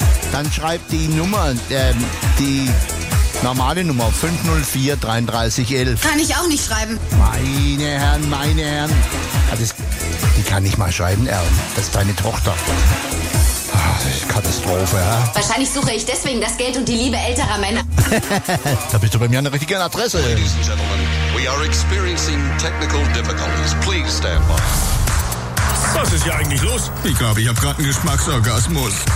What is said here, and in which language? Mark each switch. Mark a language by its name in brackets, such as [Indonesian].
[German] Dann schreib die Nummer, die normale Nummer 504 33 11. Kann ich auch nicht schreiben. Meine Herren. Die kann nicht mal schreiben, Erin. Das ist deine Tochter. Ach, Katastrophe, ja? Wahrscheinlich suche ich deswegen das Geld und die Liebe älterer Männer. Da bist du bei mir an der richtigen Adresse. [English] Ladies and gentlemen, we are experiencing technical difficulties. Please stand by. [German] Was ist hier eigentlich los? Ich glaube, ich habe gerade einen Geschmacksorgasmus.